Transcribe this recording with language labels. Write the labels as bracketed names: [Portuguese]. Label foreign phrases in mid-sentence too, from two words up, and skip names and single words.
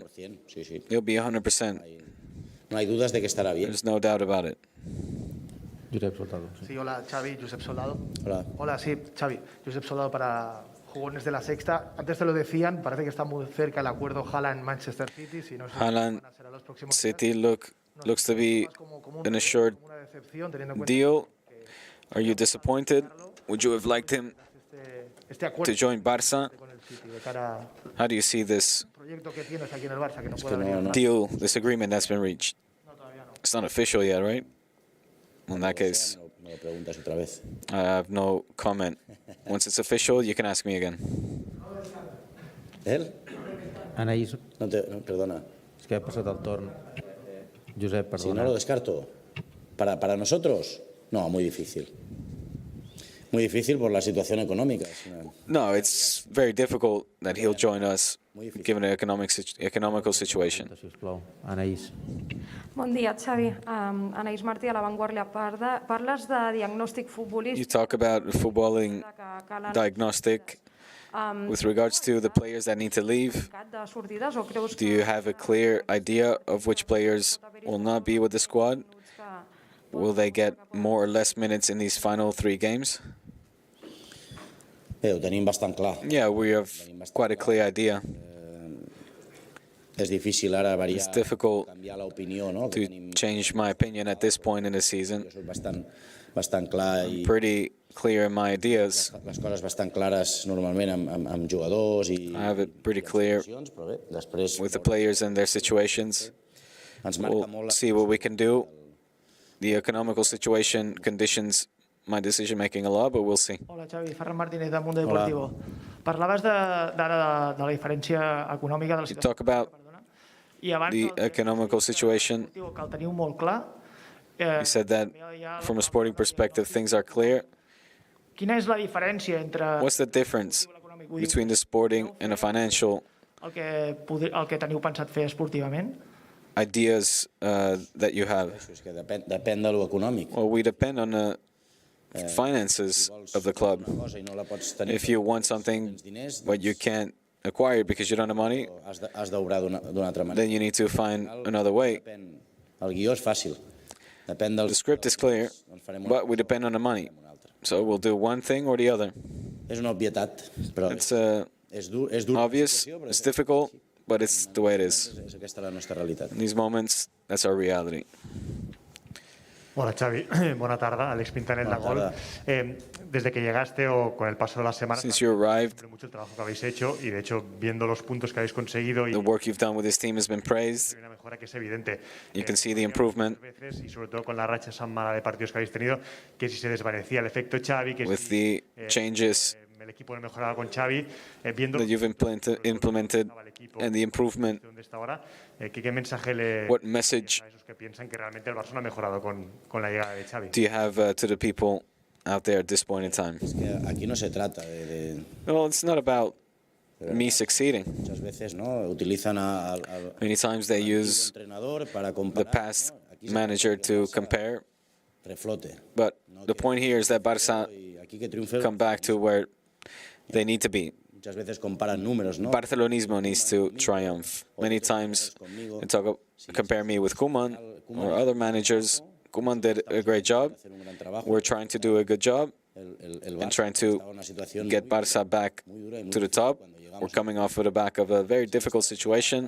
[English] He'll be 100%. [Spanish] No hay dudas de que estará bien. [English] There's no doubt about it. [Spanish] Josep Soldado. Sí, hola, Xavi, Josep Soldado. Hola. Hola, sí, Xavi, Josep Soldado para jugones de la Sexta. Antes te lo decían, parece que está muy cerca el acuerdo Haaland-Manchester City. Si no sé [English] Haaland City looks to be an assured deal. Are you disappointed? Would you have liked him to join Barça? How do you see this deal, this agreement that's been reached? It's not official yet, right? In that case, I have no comment. Once it's official, you can ask me again. [Spanish] ¿Él? [Catalan] Anaís, No, perdona. és que ha passat el torn. Josep, [Spanish] Si no perdona. lo descarto. ¿Para nosotros? No, muy difícil. Muy difícil por la situación económica. No, [English] it's very difficult that he'll join us, given the economical situation. [Catalan] Sisplau. Anaís. Bon dia, Xavi. Anaïs Martí, a La Vanguardia. Parles de diagnòstic [English] You [Catalan] futbolístic. [English] talk about footballing diagnostic with regards to the players that need to leave. [Catalan] De sortides o creus [English] Do you have a clear idea of which players will not be with the squad? Will they get more or less minutes in these final 3 games? [Catalan] Ho tenim bastant clar. [English] Yeah, we have quite a clear idea. [Catalan] És difícil ara variar, [English] It's difficult [Catalan] canviar l'opinió, no? [English] to change my opinion at this point in the season. [Catalan] Jo soc bastant clar i [English] Pretty clear in my ideas. [Catalan] les coses bastant clares normalment amb jugadors i [English] I have it pretty clear [Catalan] però bé, després [English] with the players and their situations. [Catalan] ens marca [English] We'll [Catalan] molt [English] see what we can do. The economical situation conditions my decision-making a lot, but we'll see. [Catalan] Hola, Xavi. Ferran Martínez, del Mundo Deportivo. Parlaves d'ara de la diferència econòmica de la [English] You [Catalan] situació. [English] talk about [Catalan] I abans [English] the economical situation. [Catalan] que el teniu molt clar. [English] You said that from a sporting perspective, things are clear. [Catalan] Quina és la diferència entre [English] What's the difference between the sporting and the financial [Catalan] el que teniu pensat fer esportivament? [English] ideas that you have? [Catalan] és que depèn de lo econòmic. [English] Well, we depend on the finances of the club. [Catalan] Cosa i no la pots tenir, [English] If you want something but you can't acquire it because you don't have money, [Catalan] has d'obrar d'una altra manera. [English] then you need to find another way. [Catalan] El guió és fàcil. Depèn del... [English] The script is clear, but we depend on the money. So we'll do one thing or the other. [Catalan] És una obvietat, però [English] It's [Catalan] és dur. [English] obvious, it's difficult, but it's the way it is. [Catalan] És aquesta la nostra realitat. [English] In these moments, that's our reality. [Spanish] Hola Xavi, buena tarde, Alex Pintanet, La Gol. Desde que llegaste o con el paso de las semanas, [English] Since you arrived, [Spanish] mucho el trabajo que habéis hecho y de hecho viendo los puntos que habéis conseguido y [English] the work you've done with this team has been praised. [Spanish] una mejora que es evidente. [English] You can see the improvement [Spanish] Veces, y sobre todo con la racha tan mala de partidos que habéis tenido, que si se desvanecía el efecto Xavi, que [English] with [Spanish] si [English] the changes [Spanish] el equipo no mejoraba con Xavi, viendo [English] that you've implemented and the improvement. [Spanish] dónde está ahora, ¿qué mensaje le [English] What message [Spanish] a esos que piensan que realmente el Barça no ha mejorado con la llegada de Xavi? [English] do you have to the people out there at this point in time? [Spanish] Aquí no se trata de... [English] Well, it's not about me succeeding. [Spanish] Muchas veces, ¿no? Utilizan al [English] Many times they use [Spanish] entrenador para [English] the [Spanish] comparar, [English] past manager to compare. [Spanish] reflote. [English] But the point here is that Barça [Spanish] Aquí que triunfe, [English] come back to where they need to be. [Spanish] muchas veces comparan números, ¿no? [English] Barcelonismo needs to triumph. Many times they compare me with Koeman or other managers Koeman did a great job. We're trying to do a good job and trying to get Barça back to the top. We're coming off of the back of a very difficult situation.